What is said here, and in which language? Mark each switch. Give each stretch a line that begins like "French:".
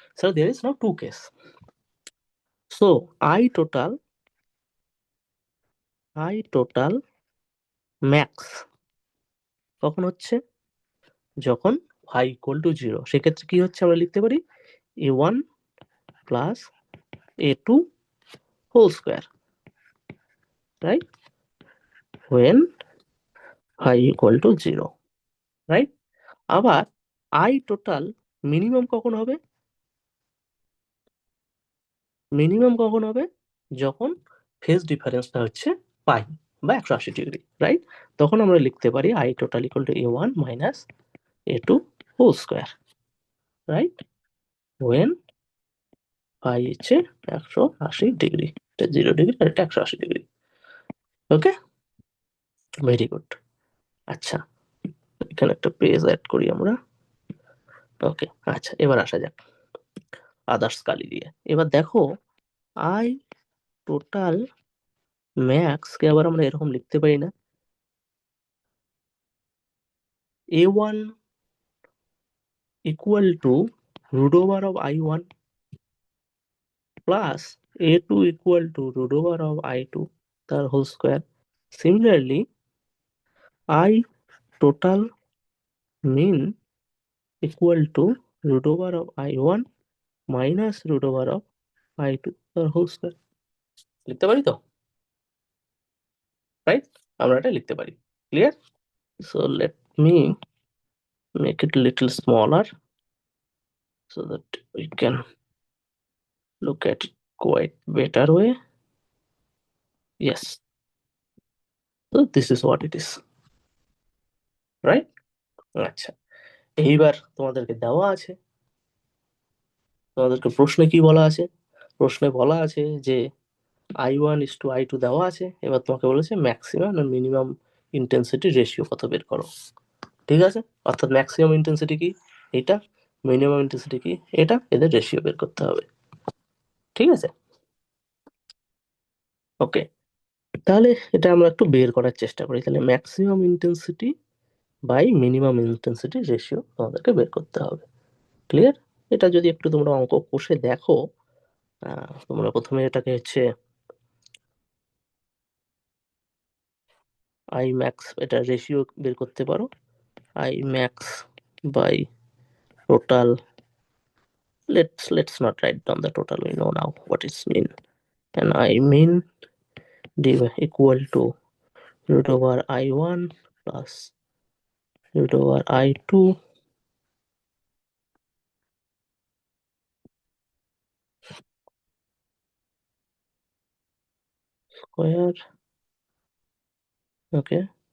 English: So there is now two case.
Bangla: So I total max কখন হচ্ছে? যখন phi equal to 0। সেক্ষেত্রে কি হচ্ছে আমরা লিখতে পারি A1 plus A2 whole square, right? when
English: i equal to 0, right?
Bangla: আবার আই টোটাল মিনিমাম কখন হবে? মিনিমাম কখন হবে? যখন ফেজ ডিফারেন্সটা হচ্ছে পাই বা 180 ডিগ্রি, রাইট? তখন আমরা লিখতে পারি I total equal to a1 minus a2 whole square, right? When পাই হচ্ছে 180 ডিগ্রি, এটা 0 ডিগ্রি আর এটা 180 ডিগ্রি। ওকে, ভেরি গুড। আচ্ছা, এখানে একটা পেজ অ্যাড করি আমরা। ওকে, আচ্ছা এবার আসা যাক আদার্স কালি দিয়ে। এবার দেখো আই টোটাল ম্যাক্স কে আবার আমরা এরকম লিখতে পারি না,
English: a1 equal to root over of i1 plus a2 equal to root over of i2
Bangla: তার whole square.
English: similarly I total mean equal to root over of i1 minus root over of i2
Bangla: তার whole square. লিখতে পারি তো, right? আমরা এটা লিখতে পারি। Clear?
English: So let me make it a little smaller so that we can look at it quite better way. Yes, so this is what it is, right?
Bangla: আচ্ছা, এইবার তোমাদেরকে দেওয়া আছে, তোমাদেরকে প্রশ্নে কি বলা আছে? প্রশ্নে বলা আছে যে i1:i2 দেওয়া আছে, এবার তোমাকে বলেছে ম্যাক্সিমাম আর মিনিমাম ইন্টেন্সিটি রেশিও কত বের করো। ঠিক আছে, অর্থাৎ ম্যাক্সিমাম ইন্টেন্সিটি কি এটা, মিনিমাম ইন্টেন্সিটি কি এটা, এদের রেশিও বের করতে হবে। ঠিক আছে, ওকে। তাহলে এটা আমরা একটু বের করার চেষ্টা করি। তাহলে maximum intensity by minimum intensity ratio তোমাদেরকে বের করতে হবে। ক্লিয়ার? এটা যদি একটু তোমরা অঙ্ক কষে দেখো, তোমরা প্রথমে এটাকে হচ্ছে আই ম্যাক্স, এটা রেশিও বের করতে পারো, I max by total.
English: Let's not write down the total, we know now what is mean. And I mean equal to root over i1 plus root over i2 square. Okay.